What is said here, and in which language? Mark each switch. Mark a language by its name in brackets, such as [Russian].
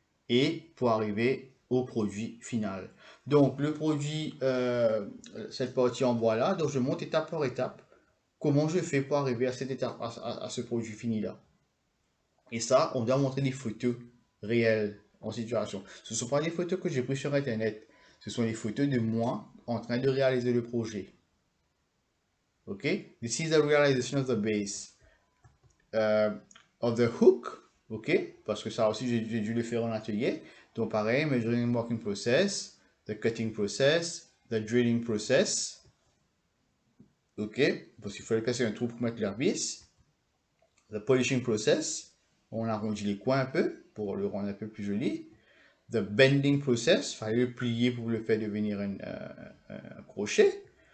[French] Et pour arriver au produit final. Donc, le produit, cette partie en bois là, donc je monte étape par étape comment je fais pour arriver à cette étape, à ce produit fini là. Et ça, on doit montrer des photos réelles en situation. Ce ne sont pas des photos que j'ai prises sur Internet. Ce sont des photos de moi en train de réaliser le projet. [English] Ok? This is the realization of the base. Of the hook, OK? [French] Parce que ça aussi, j'ai dû le faire en atelier. Donc, pareil, [English] measuring and marking process, the cutting process, the drilling process. OK? [French] Parce qu'il fallait casser un trou pour mettre l'herbis. [English] The polishing process, [French] on arrondit les coins un peu pour le rendre un peu plus joli. [English] The bending process, [French] il fallait le plier pour le faire devenir un crochet.